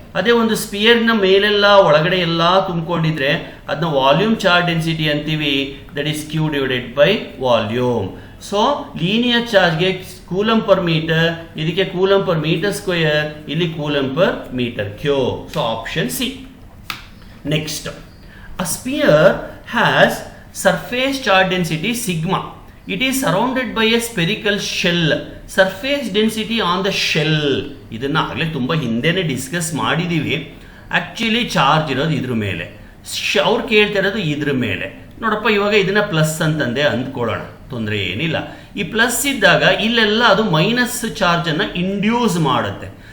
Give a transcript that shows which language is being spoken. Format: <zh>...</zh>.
<kn>ಅದೇ ಒಂದು ಸ್ಪಿಯರ್ನ ಮೇಲೆಲ್ಲ ಒಳಗಡೆ ಎಲ್ಲ ತುಂಬಿಕೊಂಡಿದ್ರೆ ಅದನ್ನ ವಾಲ್ಯೂಮ್ ಚಾರ್ಜ್ ಡೆನ್ಸಿಟಿ ಅಂತೀವಿ,</kn> <en>That is Q divided by volume.</en> <kn>So linear ಚಾರ್ಜ್ಗೆ ಕೂಲಮ್ ಪರ್ ಮೀಟರ್, ಇದಕ್ಕೆ ಕೂಲಮ್ ಪರ್ ಮೀಟರ್ ಸ್ಕ್ವೇರ್, ಇಲ್ಲಿ coulomb per metre cube. So option C.</kn> <en>Next, a sphere has surface charge density sigma. It is surrounded by a spherical shell. Surface density on the shell.</en> <kn>ಇದನ್ನ ಆಗಲೇ ತುಂಬಾ ಹಿಂದೆನೆ discuss ಮಾಡಿದೀವಿ. Actually charge ಇರೋದು ಇದ್ರ ಮೇಲೆ, ಅವ್ರು ಕೇಳ್ತಾ ಇರೋದು ಇದ್ರ ಮೇಲೆ. ನೋಡಪ್ಪ ಇವಾಗ ಇದನ್ನ ಪ್ಲಸ್ ಅಂತಂದೆ ಅಂದ್ಕೊಳ್ಳೋಣ, ತೊಂದರೆ ಏನಿಲ್ಲ. ಈ ಪ್ಲಸ್ ಇದ್ದಾಗ ಇಲ್ಲೆಲ್ಲ ಅದು ಮೈನಸ್ ಚಾರ್ಜನ್ನು ಇಂಡ್ಯೂಸ್ ಮಾಡುತ್ತೆ.</kn>